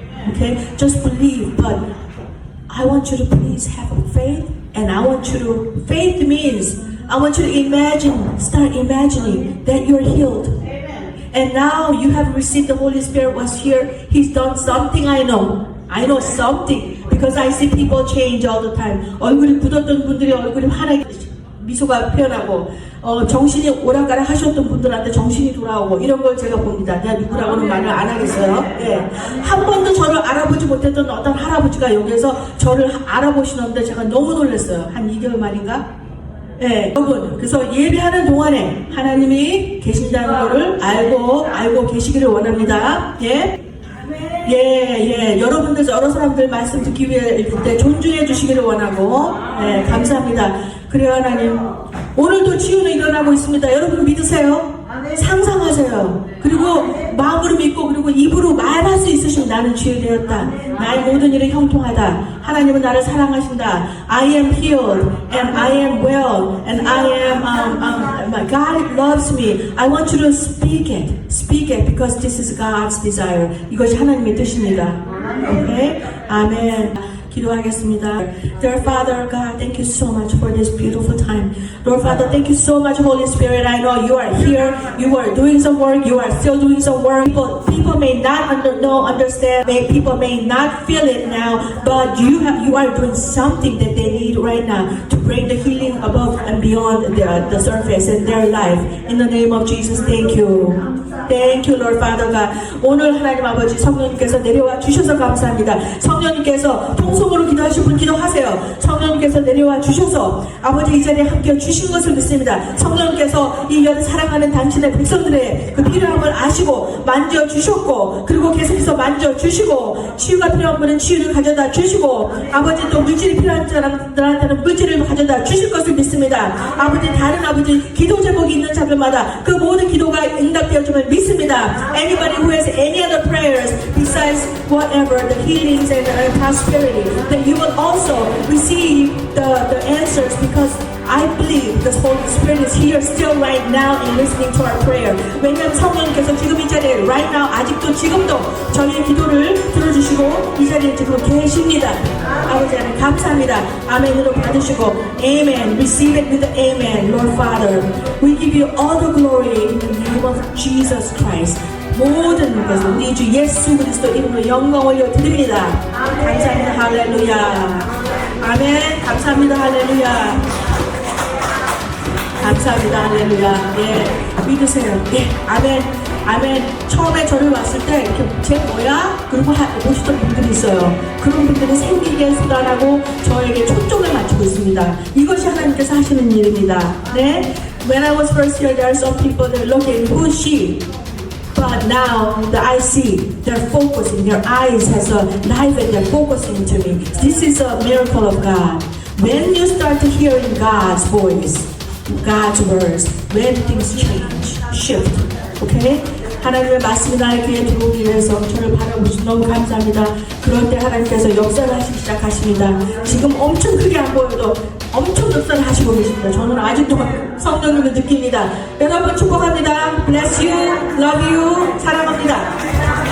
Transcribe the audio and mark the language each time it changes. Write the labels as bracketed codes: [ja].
[en] Okay, just believe. But I want you to please have faith, and faith means I want you to start imagining that you're healed. And now you have received the Holy Spirit was here. He's done something. I know something because I see people change all the time. [ko] 얼굴이 굳었던 분들이 얼굴이 환하게 미소가 표현하고 정신이 오락가락 하셨던 분들한테 정신이 돌아오고 이런 걸 제가 봅니다. 내가 누구라고는 말을 안 하겠어요. 예. 한 번도 저를 알아보지 못했던 어떤 할아버지가 여기에서 저를 알아보시는데 제가 너무 놀랐어요. 한 2개월 만인가? 예. 여러분, 그래서 예배하는 동안에 하나님이 계신다는 것을 알고 계시기를 원합니다. 예. 예. 여러분들, 여러 사람들 말씀 듣기 위해 읽을 때 존중해 주시기를 원하고, 예, 감사합니다. 그래요, 하나님. 오늘도 치유는 일어나고 있습니다. 여러분 믿으세요? 상상하세요. 그리고 마음으로 믿고, 그리고 입으로 말할 수 있으시면 나는 치유되었다. 나의 모든 일은 형통하다. 하나님은 나를 사랑하신다. [en] I am healed and I am well and I am God loves me. I want you to speak it because this is God's desire. [ko] 이것이 하나님의 뜻입니다. [en] Okay? [ko] 아멘. 기도하겠습니다. [en] Dear Father God, thank you so much for this beautiful time. Lord Father, thank you so much, Holy Spirit. I know you are here. You are doing some work. You are still doing some work. People may not understand. People may not feel it now, but you are doing something that they need right now to bring the healing above and beyond the surface in their life. In the name of Jesus, thank you. Thank you, Lord Father God. [ko] 오늘 하나님 아버지 성령님께서 내려와 주셔서 감사합니다. 성령님께서 통성으로 기도하실 분 기도하세요. 성령님께서 내려와 주셔서 아버지 이 자리에 함께 주신 것을 믿습니다. 성령님께서 이 사랑하는 당신의 백성들의 그 필요함을 아시고 만져주셨고, 그리고 계속해서 만져주시고, 치유가 필요한 분은 치유를 가져다 주시고, 아버지 또 물질이 필요한 사람들한테는 물질을 가져다 주실 것을 믿습니다. 아버지 다른 아버지 기도 제목이 있는 자들마다 그 모든 기도가 응답되어줌을 믿습니다. [en] Anybody who has any other prayers besides whatever the healings and prosperity, that you will also receive the answers, because I believe the Holy Spirit is here still right now and listening to our prayer. [ko] 왜냐하면 성령님께서 지금 이 자리에 [en] right now [ko] 아직도 지금도 저희의 기도를 들어주시고 이 자리에 지금 계십니다. 아버지 하나님 감사합니다. 아멘으로 받으시고 Amen. [en] Receive it with Amen. Lord Father, we give you all the glory in the name of Jesus Christ. [ko] 모든 것을 우리 주 예수 그리스도 이름으로 영광 올려드립니다. 감사합니다. 할렐루야. 아멘. 감사합니다. 할렐루야. 감사합니다. 할렐루야. 예. 믿으세요. 예. 아멘. 아멘. 처음에 저를 왔을 때 이렇게 쟤 뭐야? 그러고 보시던 분들이 있어요. 그런 분들이 생기게 수단하고 저에게 초점을 맞추고 있습니다. 이것이 하나님께서 하시는 일입니다. 네? [en] When I was first here, there are some people that look at who is she? But now that I see, they're focusing, their eyes has a life and they're focusing to me. This is a miracle of God. When you start to hearing God's voice, God's words, when things change, shift. Okay? [ko] 하나님의 말씀이 나의 귀에 들어오기 위해서 저를 바라보시 너무 감사합니다. 그럴 때 하나님께서 역사를 하시기 시작하십니다. 지금 엄청 크게 안 보여도 엄청 역사를 하시고 계십니다. 저는 아직도 성령님을 느낍니다. 여러분 축복합니다. [en] Bless you, love you, [ko] 사랑합니다.